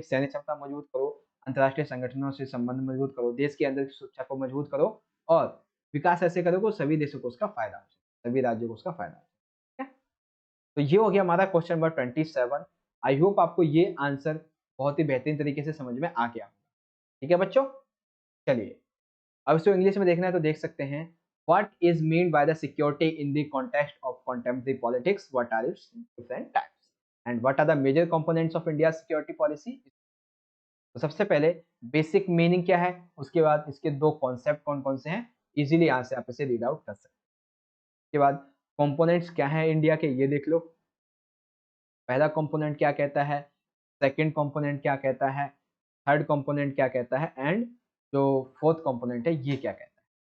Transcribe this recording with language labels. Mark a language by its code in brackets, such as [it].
[hi] सैन्य क्षमता मजबूत करो, अंतरराष्ट्रीय संगठनों से संबंध मजबूत करो, देश के अंदर की सुरक्षा को मजबूत करो और विकास ऐसे करो कि सभी देशों को उसका फायदा हो, सभी राज्यों को उसका फायदा हो। ठीक है, तो ये हो गया हमारा क्वेश्चन नंबर 27। आई होप आपको ये आंसर बहुत ही बेहतरीन तरीके से समझ में आ गया। ठीक है बच्चों, चलिए अब इसको इंग्लिश में देखना है तो देख सकते हैं। [en] What is meant by the security in the context of contemporary politics? What are its different types? And what are the major components of India's security policy? [hi] तो सबसे पहले बेसिक मीनिंग क्या है, उसके बाद इसके दो कॉन्सेप्ट कौन कौन से हैं, इजीली यहाँ से आप इसे रीड आउट कर सकते हैं। उसके बाद कंपोनेंट्स क्या है इंडिया के, ये देख लो। पहला कंपोनेंट क्या कहता है, सेकंड कंपोनेंट क्या कहता है, थर्ड कंपोनेंट क्या कहता है एंड जो फोर्थ कंपोनेंट है ये क्या कहता है।